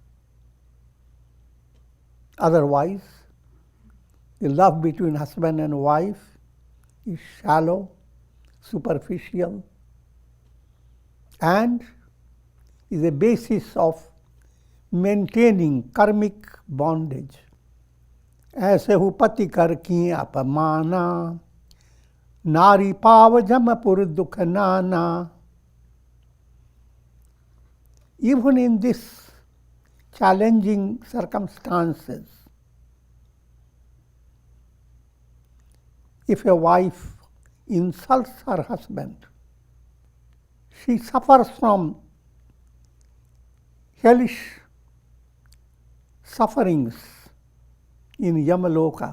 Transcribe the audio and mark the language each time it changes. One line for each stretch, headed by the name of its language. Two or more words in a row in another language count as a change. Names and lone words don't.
English: Otherwise, the love between husband and wife is shallow, superficial, and is a basis of maintaining karmic bondage.
Awadhi: ऐसे हु पति कर की अपमाना, नारी पाव जमपुर दुख नाना.
English: Even in this challenging circumstances, if a wife insults her husband, she suffers from hellish sufferings in Yamaloka.